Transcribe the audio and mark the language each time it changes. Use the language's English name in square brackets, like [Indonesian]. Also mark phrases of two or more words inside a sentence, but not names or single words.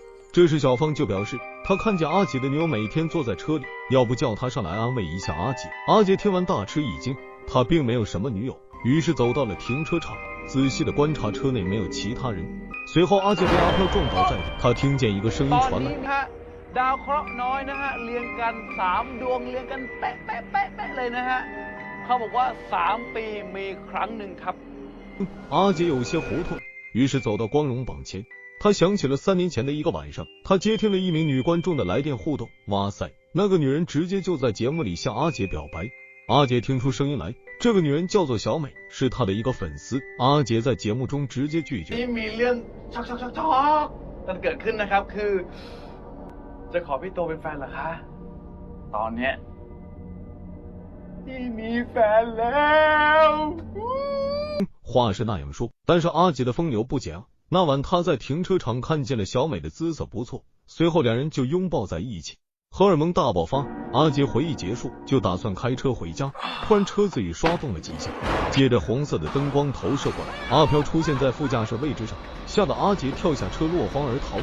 [Chinese] 这时小芳就表示，他看见阿杰的女友每天坐在车里，要不叫他上来安慰一下阿杰。阿杰听完大吃一惊，他并没有什么女友，于是走到了停车场，仔细的观察车内没有其他人。随后阿杰被阿飘撞倒在地，他听见一个声音传来， [Thai] ดาวเคราะห์น้อยนะฮะเรียงกัน3ดวงเรียงกันเป๊ะเป๊ะเป๊ะเป๊ะเลยนะฮะเขาบอกว่า3ปีมีครั้งหนึ่งครับ。 [Chinese] 阿杰有些糊涂，于是走到光荣榜前，他想起了3年前的一个晚上，他接听了一名女观众的来电互动。哇塞，那个女人直接就在节目里向阿杰表白。阿杰听出声音来，这个女人叫做小美，是他的一个粉丝。阿杰在节目中直接拒绝。 [Thai] นี่มีเรื่องช็อกกันเกิดขึ้นนะครับคือจะขอพี่โตเป็นแฟนเหรอคะตอนเนี้ยพี่มีแฟนแล้ว [Chinese] 话是那样说，但是阿杰的风流不减啊。那晚他在停车场看见了小美的姿色不错，随后两人就拥抱在一起，荷尔蒙大爆发。阿杰回忆结束，就打算开车回家，突然车子与刷动了几下，接着红色的灯光投射过来，阿飘出现在副驾驶位置上，吓得阿杰跳下车落荒而逃。